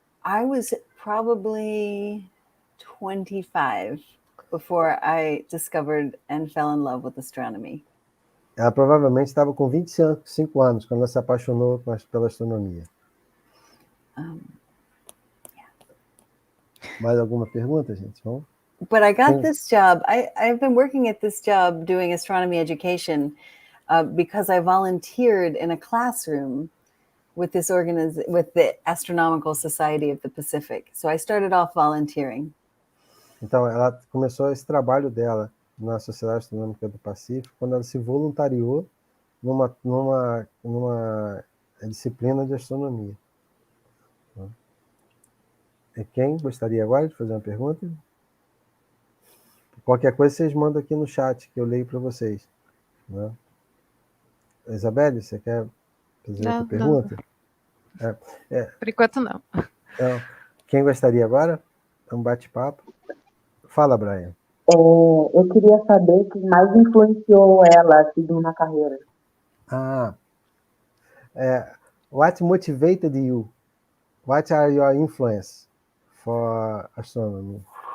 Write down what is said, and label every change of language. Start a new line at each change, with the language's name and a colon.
English: I was probably 25 before I discovered and fell in love with astronomy.
Portuguese: Ela provavelmente estava com 25 anos quando ela se apaixonou pela astronomia. Mais alguma pergunta, gente? Vamos?
English: But I got this job. I've been working at this job doing astronomy education because I volunteered in a classroom with with the Astronomical Society of the Pacific. So I started off volunteering.
Portuguese: Então, ela começou esse trabalho dela na Sociedade Astronômica do Pacífico quando ela se voluntariou numa disciplina de astronomia. E quem gostaria agora de fazer uma pergunta? Qualquer coisa vocês mandam aqui no chat, que eu leio para vocês. Né? Isabelle, você quer fazer outra pergunta? Não. Por enquanto, não. Então, quem gostaria agora? É um bate-papo. Fala, Brian. Eu queria saber o que mais influenciou ela a seguir na carreira.
English: What motivated you? What are your influence for astronomy?